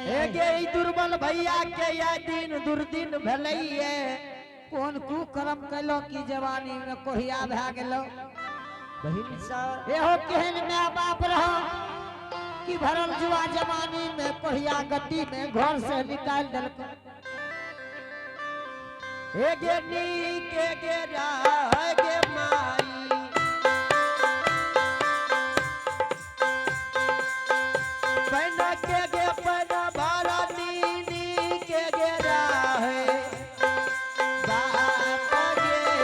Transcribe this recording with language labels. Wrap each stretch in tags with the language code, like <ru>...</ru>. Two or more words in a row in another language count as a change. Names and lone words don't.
<mai>एगे ई दुर्बल भैया के या दिन दुर्दिन भलैये कौन कु कर्म कैलो की जवानी में कोहिया भा गेलो बहिन सा एहो केहन माय बाप रहो कि भरल जुआ जवानी में कोहिया गद्दी में घर से निकाल देलको एगे नी के गे राह गे माई पैना के गे पैना भारा नी के गे राह बाप गे</mai>